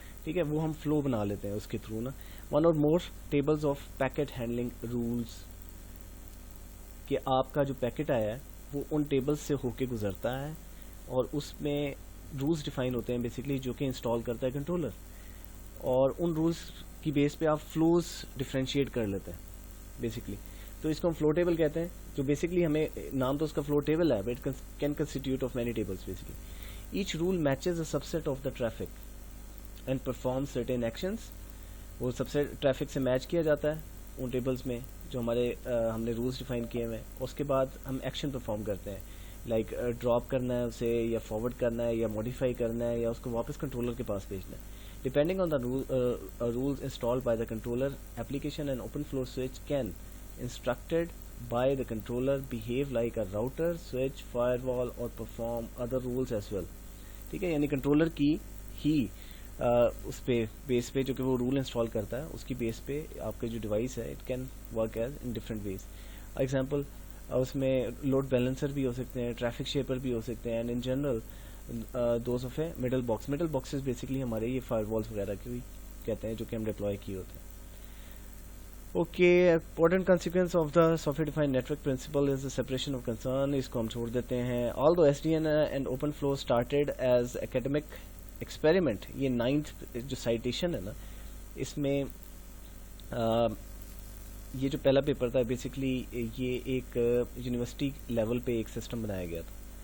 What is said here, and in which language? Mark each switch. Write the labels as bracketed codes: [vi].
[ur] ٹھیک ہے, وہ ہم فلو بنا لیتے ہیں اس کے تھرو نا. [en] one or more tables of packet handling rules, [ur] کہ آپ کا جو پیکٹ آیا ہے وہ ان ٹیبلز سے ہو کے گزرتا ہے اور اس میں رولز ڈیفائن ہوتے ہیں بیسکلی جو کہ انسٹال کرتا ہے کنٹرولر, اور ان رولز کی بیس پہ آپ فلوز ڈفرینشیٹ کر لیتے ہیں بیسکلی. تو اس کو ہم فلو ٹیبل کہتے ہیں, جو بیسکلی ہمیں نام تو اس کا فلو ٹیبل ہے, [en] But it can constitute of many tables basically. Each rule matches a subset of the traffic and perform certain actions. [ur] وہ سب سے ٹریفک سے میچ کیا جاتا ہے ان ٹیبلز میں جو ہمارے ہم نے رولز ڈیفائن کیے ہوئے ہیں, اس کے بعد ہم ایکشن پرفارم کرتے ہیں. لائک ڈراپ کرنا ہے اسے یا فارورڈ کرنا ہے یا ماڈیفائی کرنا ہے یا اس کو واپس کنٹرولر کے پاس بھیجنا ہے. [en] Depending on the rules installed by the controller, application and open flow switch can instructed by the controller behave like a router, switch, fire or perform other rules as well. [ur] ٹھیک ہے, یعنی کنٹرولر کی ہی اس پہ بیس پہ جو کہ وہ رول انسٹال کرتا ہے اس کی بیس پہ آپ کا جو ڈیوائس ہے [en] It can work as in different ways. [ur] Example اس میں لوڈ بیلنسر بھی ہو سکتے ہیں, ٹریفک شیپر بھی ہو سکتے ہیں, [en] And in general those of a middle box. [ur] Middle boxes basically ہمارے یہ فائر والس وغیرہ کی کہتے ہیں جو کہ ہم ڈپلوائے کیے ہوتے ہیں. [en] Okay, important consequence of the software defined network principle is the separation of concern. [ur] اس کو ہم چھوڑ دیتے ہیں. [en] Although S D N and OpenFlow started as academic experiment. [ur] یہ 9th جو سائٹیشن ہے نا, اس میں یہ جو پہلا پیپر تھا بیسکلی یہ ایک یونیورسٹی لیول پہ ایک سسٹم بنایا گیا تھا.